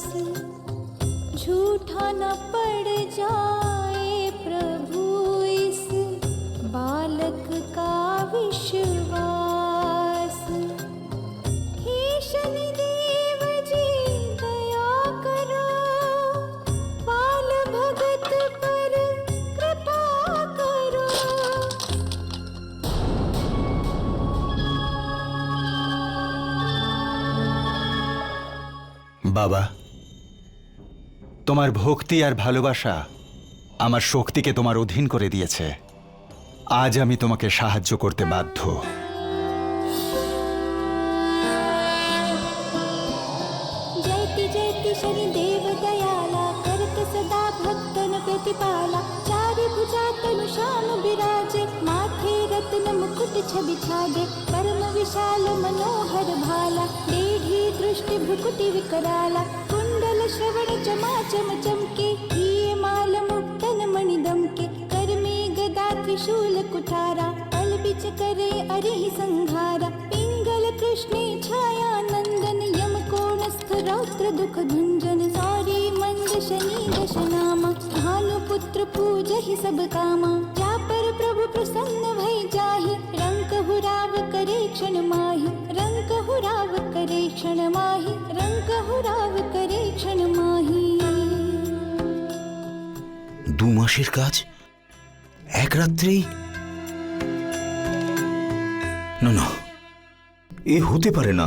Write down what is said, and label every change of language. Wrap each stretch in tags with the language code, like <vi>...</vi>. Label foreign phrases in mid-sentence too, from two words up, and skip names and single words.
<hi>झूठा न पड़ जाए प्रभु इस बालक का विश्वास। हे शनिदेव जी दया करो, बाल भगत पर कृपा करो।</hi> <bn>বাবা, তোমার ভক্তি আর ভালোবাসা আমার শক্তিকে তোমার অধীন করে দিয়েছে। আজ আমি তোমাকে সাহায্য করতে বাধ্য।</bn> <hi>जयति जयति शनिदेव दयाला, करत सदा भक्तन प्रतिपाला। चारि भुजा तनु श्याम विराजे, माथे रत्न मुकुट छवि छाजे। परम विशाल मनोहर भाला, देढ़ी दृष्टि भ्रुकुटि विकराला। कुंडल श्रवण चमाचम चमके, हिये माल मुक्तन मणि दमके। कर में गदा त्रिशूल कुठारा, पल बिच करे अरिहि संहारा। पिंगल कृष्णे छाया नंदन, यम कोणस्थ रौद्र दुख भंजन। सौरी मंद शनि दशनामा, भानुपुत्र पूजहि सब कामा। जा पर प्रभु प्रसन्न भई जाहि, रंक हुराव करे क्षण माहि। रंक हुराव करे क्षण माहि, रंक हुराव करे क्षण माहि।</hi> <bn>2 মাসের কাজ এক রাত্রেই? না না, এ হতে পারে না।</bn>